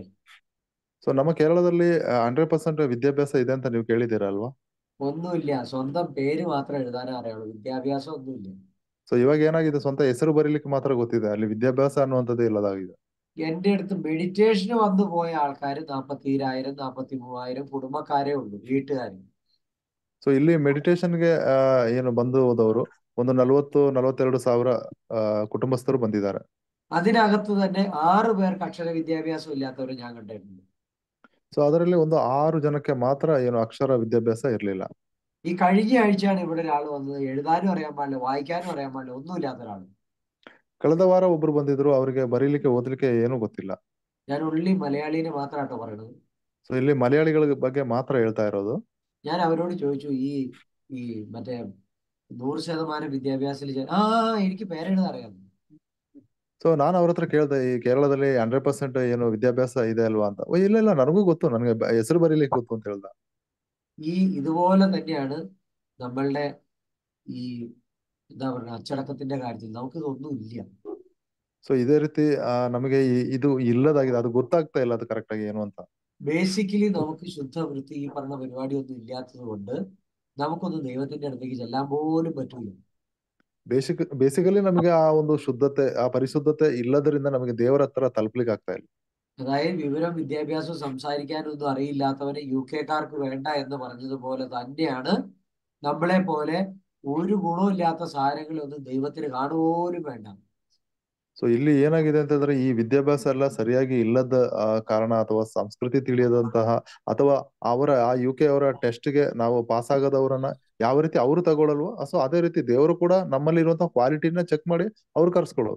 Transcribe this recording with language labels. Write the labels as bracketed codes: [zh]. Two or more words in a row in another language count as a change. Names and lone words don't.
[kn] ಸೊ ನಮ್ಮ ಕೇರಳದಲ್ಲಿ 100% ವಿದ್ಯಾಭ್ಯಾಸ ಇದೆ ಅಂತ ನೀವು ಕೇಳಿದ್ದೀರಾ ಅಲ್ವಾ? [ml] ഒന്നുമില്ല, സ്വന്തം പേര് മാത്രം എഴുതാനേ അറിയുള്ളൂ, വിദ്യാഭ്യാസം ഒന്നുമില്ല. [kn] ಸೊ ಇವಾಗ ಏನಾಗಿದೆ, ಸ್ವಂತ ಹೆಸರು ಬರೀಲಿಕ್ಕೆ ಮಾತ್ರ ಗೊತ್ತಿದೆ, ಅಲ್ಲಿ ವಿದ್ಯಾಭ್ಯಾಸ ಅನ್ನುವಂಥದ್ದು ಇಲ್ಲದಾಗಿದೆ. [ml] എന്റെ അടുത്ത് മെഡിറ്റേഷന് വന്നു പോയ ആൾക്കാർ 42,000 43,000 കുടുംബക്കാരേ ഉള്ളൂ, വീട്ടുകാര്. [kn] ಸೊ ಇಲ್ಲಿ ಮೆಡಿಟೇಷನ್ಗೆ ಏನು ಬಂದು ಹೋದವರು ಒಂದು 40-42 ಸಾವಿರ ಕುಟುಂಬಸ್ಥರು ಬಂದಿದ್ದಾರೆ. [ml] അതിനകത്ത് തന്നെ 6 പേർക്ക് അക്ഷര വിദ്യാഭ്യാസം ഇല്ലാത്തവരെ ഞാൻ കണ്ടിട്ടുണ്ട്. [kn] ಸೊ ಅದರಲ್ಲಿ ಒಂದು 6 ಜನಕ್ಕೆ ಮಾತ್ರ ಏನು ಅಕ್ಷರ ವಿದ್ಯಾಭ್ಯಾಸ ಇರ್ಲಿಲ್ಲ. [ml] ഈ കഴിഞ്ഞ ആഴ്ചയാണ് ഇവിടെ ഒരാൾ വന്നത്, എഴുതാനും അറിയാൻ പാടില്ല, വായിക്കാനും അറിയാൻ പാടില്ല, ഒന്നുമില്ലാത്ത ഒരാൾ. [kn] ಕಳೆದ ವಾರ ಒಬ್ರು ಬಂದಿದ್ರು, ಅವರಿಗೆ ಬರೀಲಿಕ್ಕೆ ಓದಲಿಕ್ಕೆ ಏನೂ ಗೊತ್ತಿಲ್ಲ. [ml] ഞാൻ ഉള്ളി മലയാളീനെ മാത്രമാട്ടോ പറയണത്. [kn] ಸೊ ಇಲ್ಲಿ ಮಲಯಾಳಿಗಳ ಬಗ್ಗೆ ಮಾತ್ರ ಹೇಳ್ತಾ ಇರೋದು. [ml] ഞാൻ അവരോട് ചോദിച്ചു, ഈ മറ്റേ 100% വിദ്യാഭ്യാസത്തിൽ എനിക്ക് പേരെഴുതാൻ അറിയാം. [kn] ಸೊ ನಾನು ಅವ್ರ ಹತ್ರ ಕೇಳ್ದೆ, ಈ ಕೇರಳದಲ್ಲಿ 100% ಏನು ವಿದ್ಯಾಭ್ಯಾಸ ಇದೆ ಅಲ್ವಾ ಅಂತ. ಇಲ್ಲ ನನಗೂ ಗೊತ್ತು, ನನಗೆ ಹೆಸರು ಬರೀಲಿಕ್ಕೆ ಗೊತ್ತು ಅಂತ ಹೇಳ್ದ. [ml] ഇതുപോലെ തന്നെയാണ് നമ്മളുടെ ഈ എന്താ പറയുക അച്ചടക്കത്തിന്റെ കാര്യത്തിൽ നമുക്കിതൊന്നും ഇല്ല. [kn] ಸೊ ಇದೇ ರೀತಿ ನಮಗೆ ಇದು ಇಲ್ಲದಾಗಿದೆ, ಅದು ಗೊತ್ತಾಗ್ತಾ ಇಲ್ಲ, ಅದು ಕರೆಕ್ಟ್ ಆಗಿ ಏನು ಅಂತ. [ml] ബേസിക്കലി നമുക്ക് ശുദ്ധവൃത്തി ഈ പറഞ്ഞ പരിപാടിയൊന്നും ഇല്ലാത്തത് കൊണ്ട് നമുക്കൊന്നും ദൈവത്തിന്റെ അടുത്തേക്ക് ചെല്ലാൻ പോലും പറ്റൂല. [kn] ಬೇಸಿಕಲಿ ನಮಗೆ ಆ ಒಂದು ಶುದ್ಧತೆ, ಆ ಪರಿಶುದ್ಧತೆ ಇಲ್ಲದರಿಂದ ನಮಗೆ ದೇವರ ಹತ್ರ ತಲುಪಲಿಕ್ಕೆ ಆಗ್ತಾ ಇಲ್ಲ. [ml] അതായത് വിവരം വിദ്യാഭ്യാസം സംസാരിക്കാനൊന്നും അറിയില്ലാത്തവരെ UK-കാർക്ക് വേണ്ട എന്ന് പറഞ്ഞതുപോലെ തന്നെയാണ് നമ്മളെ പോലെ ഒരു ഗുണമില്ലാത്ത സാധനങ്ങളൊന്നും ദൈവത്തിന് കാണുപോലും വേണ്ട. [kn] ಸೊ ಇಲ್ಲಿ ಏನಾಗಿದೆ ಅಂತಂದ್ರೆ ಈ ವಿದ್ಯಾಭ್ಯಾಸ ಎಲ್ಲ ಸರಿಯಾಗಿ ಇಲ್ಲದ ಕಾರಣ ಅಥವಾ ಸಂಸ್ಕೃತಿ ತಿಳಿಯದಂತಹ ಅಥವಾ ಅವರ ಆ UK ಅವರ ಟೆಸ್ಟ್ಗೆ ನಾವು ಪಾಸ್ ಆಗದವರನ್ನ ಯಾವ ರೀತಿ ಅವರು ತಗೊಳ್ಳಲ್ವೋ ಸೊ ಅದೇ ರೀತಿ ದೇವರು ಕೂಡ ನಮ್ಮಲ್ಲಿ ಇರುವಂತಹ ಕ್ವಾಲಿಟಿನ ಚೆಕ್ ಮಾಡಿ ಅವ್ರು ಕರ್ಸ್ಕೊಳ್ಳೋದು.